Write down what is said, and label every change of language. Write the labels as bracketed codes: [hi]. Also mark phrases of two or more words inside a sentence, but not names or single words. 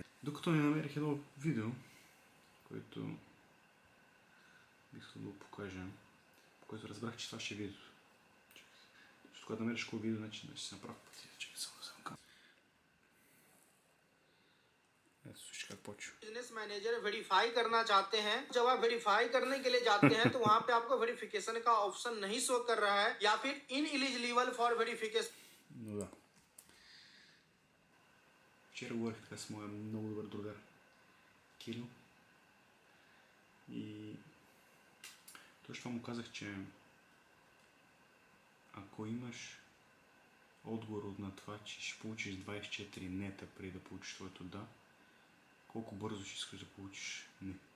[bg] Докато не намерих едно видео, което бих искал да го покажа, по което разбрах, че това ще е видеото. Защото когато намериш такова видео, значи да си направя пъти. Чакай само да взема камера. Ето слушай как почва. [en] business manager [hi] वेरीफाई करना चाहते हैं, जब आप वेरीफाई करने के लिए जाते हैं तो वहां पे आपको वेरिफिकेशन का ऑप्शन नहीं शो कर रहा है या फिर [en] ineligible for verification. [bg] Но да. Вчера говорих така с моя много добър другар Кирил и точно му казах, че ако имаш отговор на това, че ще получиш 24 нета преди да получиш твоето да, колко бързо ще искаш да получиш не.